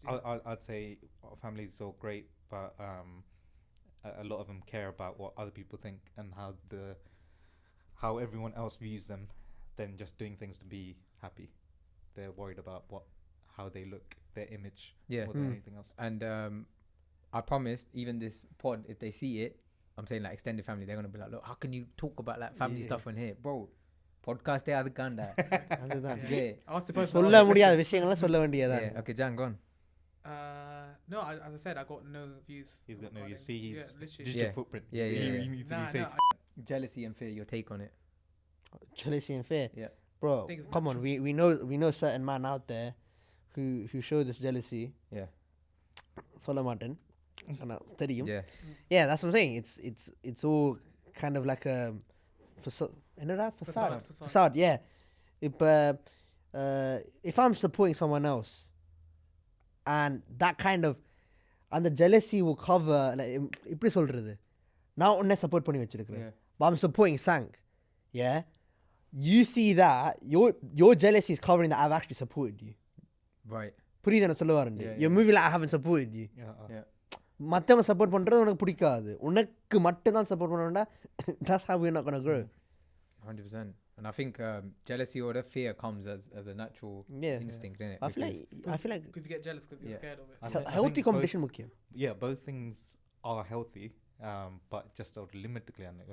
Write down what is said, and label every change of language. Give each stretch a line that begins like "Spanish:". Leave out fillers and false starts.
English: I'd say our family is so great, but a lot of them care about what other people think and how everyone else views them, than just doing things to be happy. They're worried about how they look, their image, more than anything else. And I promised, even this pod, if they see it, I'm saying like extended family, they're gonna be like, look, how can you talk about like family stuff on here, bro?
Tamil: Podcast அதுக்காண்டா அதுதான் சொல்ல முடியாத விஷயங்களை சொல்ல வேண்டியதா.
English: Okay, Jan, go on. No, as I said, I got no views. He's got no views. See, he's digital footprint. Yeah. He needs to be safe. Jealousy and fear, your take on it? Jealousy and fear. Yeah. Bro, come on. We know certain man out there who show this jealousy. Yeah.
Tamil: சொல்ல மாட்டேன். ஆனா தெரியும்.
English: Yeah, that's what I'm saying. It's all kind of like a facade. Yeah. If I'm supporting someone else and that kind of and the jealousy will cover like
Tamil: இப்படி சொல்றது நான் உன்னை support பண்ணி வச்சிருக்கிறேன்
English: but I'm supporting Sank. Yeah, you see that your jealousy is covering that I've actually supported you. Right.
Tamil: புரியுது என்ன சொல்ல வரேன்.
English: You're moving like I haven't supported you. Yeah.
Tamil: மற்றவன் சப்போர்ட் பண்ணுறது உனக்கு பிடிக்காது, உனக்கு மட்டும் தான் சப்போர்ட் பண்ண வேண்டாம்.
English: That's how we're not going to grow. 100%. And I think jealousy or the fear comes as a natural instinct, isn't it? I feel like because you get jealous because you're scared of it. Healthy competition
Tamil: முக்கியம்.
English: Yeah, both things are healthy, but just limitedly.